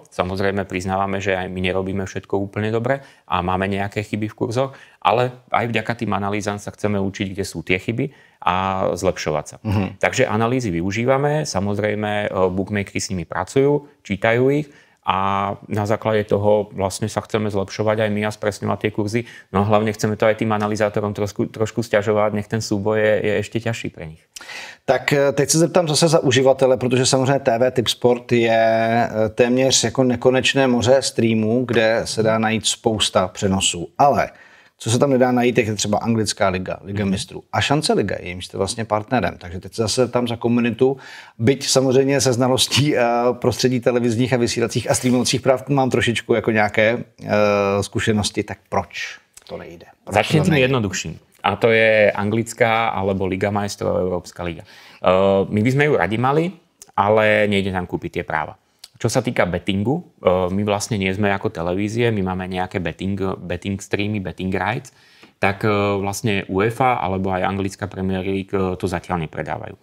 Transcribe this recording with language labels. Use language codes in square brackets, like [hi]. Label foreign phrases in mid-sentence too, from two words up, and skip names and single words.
[sk] Samozrejme priznávame, že aj my nerobíme všetko úplne dobre a máme nejaké chyby v kurzoch, ale aj vďaka tým analýzam sa chceme učiť, kde sú tie chyby a zlepšovať sa. Takže analýzy využívame, samozrejme bookmakeri s nimi pracujú, čítajú ich a na základe toho vlastne sa chceme zlepšovať aj my a spresňovať tie kurzy. No a hlavne chceme to aj tým analyzátorom trošku sťažovať, nech ten súboj je ešte ťažší pre nich. [cs] Tak teď se zeptám zase za uživatele, protože samozřejmě TV Tipsport je téměř jako nekonečné moře streamů, kde se dá najít spousta přenosů. Ale co se tam nedá najít, je třeba anglická liga, Liga mistrů a Šance liga, jimž jste vlastně partnerem. Takže teď se zase tam za komunitu, byť samozřejmě se znalostí prostředí televizních a vysílacích a streamovacích práv mám trošičku jako nějaké zkušenosti, tak proč to nejde? [sk] Začne tým jednoduchším. A to je anglická alebo Liga majstrov, Európska liga. My by sme ju radi mali, ale nejde tam kúpiť tie práva. Čo sa týka bettingu, my vlastne nie sme ako televízie, my máme nejaké betting streamy, [en] betting rights, [sk] tak vlastne UEFA alebo aj anglická Premier League to zatiaľ nepredávajú.